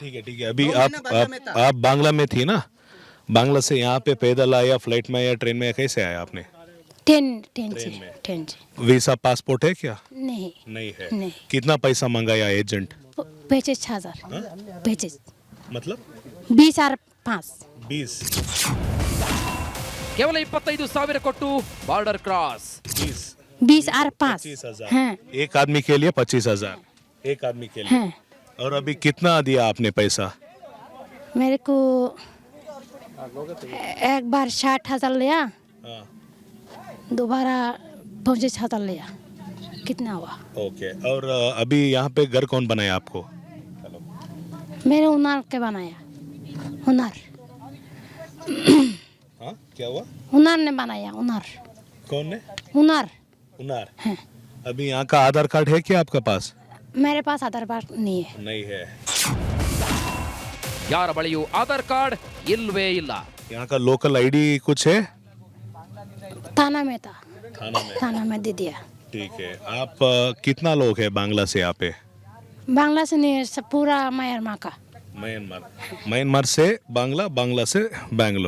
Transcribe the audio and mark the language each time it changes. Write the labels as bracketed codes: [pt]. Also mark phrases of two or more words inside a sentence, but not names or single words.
[hi] ठीक है अभी आप बांग्ला में थी ना? बांग्ला से यहाँ पे पैदल आया, फ्लाइट में आया, ट्रेन में कैसे आया आपने? ट्रेन से। वीसा पासपोर्ट है क्या? नहीं है। नहीं। कितना पैसा मंगाया एजेंट? 25,000 25 मतलब 20,500 20 [kn] ಕೇವಲ 25,000 ಕೊಟ್ಟು [en] border cross. [hi] 20,500 25,000 हाँ एक आदमी के लिए 25,000 एक आदमी के लिए हाँ और अभी कितना दिया आपने पैसा? मेरे को एक बार 60,000 लिया, हाँ, दोबारा 25,000 लिया, कितना हुआ? ओके। और अभी यहाँ पे घर कौन बनाया आपको? मेरे हुनर के बनाया, हुनर हाँ, क्या हुआ? हुनर ने बनाया, हुनर कौन ने? हुनर उनार। हाँ। अभी यहाँ का आधार कार्ड है क्या आपका पास? मेरे पास आधार कार्ड नहीं है। नहीं है। [kn] ಯಾರ ಬಳಿಯೂ ಆಧಾರ್ ಕಾರ್ಡ್ ಇಲ್ವೇ ಇಲ್ಲ. [hi] यहाँ का [en] local ID [hi] कुछ है? थाना में था, थाना में। थाना में दे दिया। ठीक है। आप कितना लोग हैं बांग्ला से यहाँ पे? बांग्ला से नहीं, सब पूरा म्यांमार का। म्यांमार। म्यांमार से बांग्ला, बांग्ला से बैंगलोर।